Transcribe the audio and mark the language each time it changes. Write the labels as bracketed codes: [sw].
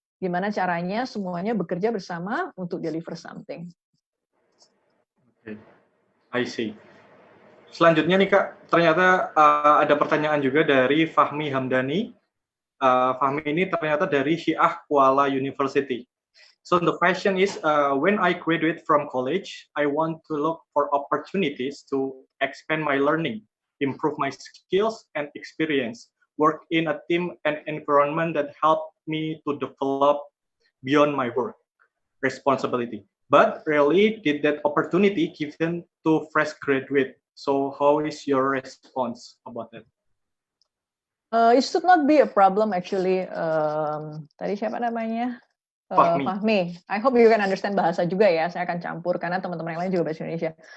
[id] Gimana caranya semuanya bekerja bersama untuk [en] deliver something. Okay. I see. [id] Selanjutnya nih Kak, ternyata ada pertanyaan juga dari Fahmi Hamdani. Fahmi ini ternyata dari Syiah Kuala University. [en] So the question is, when I graduate from college, I want to look for opportunities to expand my learning, improve my skills and experience, work in a team and environment that help me to develop beyond my work responsibility. But rarely did that opportunity given to fresh graduate. So how is your response about that? It should not be a problem actually. [id] Tadi siapa namanya? [en] Fahmi. I hope you can understand [id] bahasa juga ya. Saya akan campur karena teman-teman yang lain juga bahasa Indonesia.